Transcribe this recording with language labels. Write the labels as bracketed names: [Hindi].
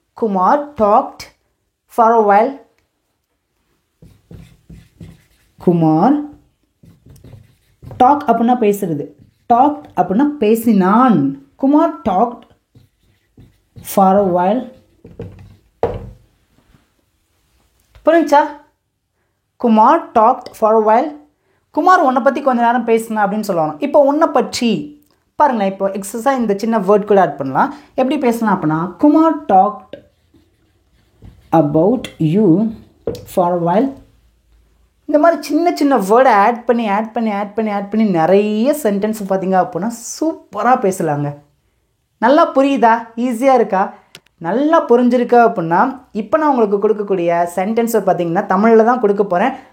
[English] Kumar talked for a while. [Tamil] Kumar talk அப்படின்னா பேசுறது, talk அப்படின்னா பேசினான். [English] Kumar talked for a while. [Tamil] புரிஞ்சா? [English] Kumar talked for a while. [Tamil] Kumar உன்னை பற்றி கொஞ்ச நேரம் பேசினா அப்படின்னு சொல்லுவாங்க. இப்போ உன்னை பற்றி பாருங்களேன். இப்போ எக்ஸஸாக இந்த சின்ன வேர்ட் கூட ஆட் பண்ணலாம். எப்படி பேசலாம் அப்படின்னா, [English] Kumar talked about you for a while. [Tamil] இந்த மாதிரி சின்ன சின்ன வேர்டை ஆட் பண்ணி நிறைய சென்டென்ஸ் பார்த்தீங்க அப்படின்னா சூப்பராக பேசலாங்க. நல்லா புரியுதா? ஈஸியாக இருக்கா? நல்லா புரிஞ்சிருக்கா அப்படின்னா இப்போ நான் உங்களுக்கு கொடுக்கக்கூடிய சென்டென்ஸை பார்த்தீங்கன்னா தமிழில் தான் கொடுக்க போகிறேன்.